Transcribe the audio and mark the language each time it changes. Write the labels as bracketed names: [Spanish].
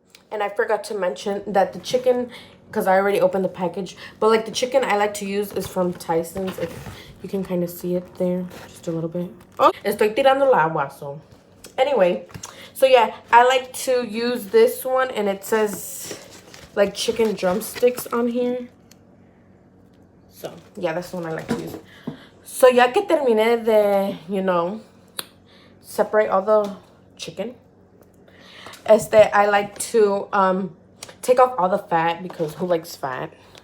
[English] And I forgot to mention that the chicken, because I already opened the package, but like the chicken I like to use is from Tyson's. If you can kind of see it there, just a little bit. [Spanish] Oh, estoy tirando el agua, so. [English] Anyway, so yeah, I like to use this one, and it says like chicken drumsticks on here. So yeah, that's the one I like to use. So [Spanish] ya que terminé de, [English] you know, separate all the chicken, I like to take off all the fat, because who likes fat?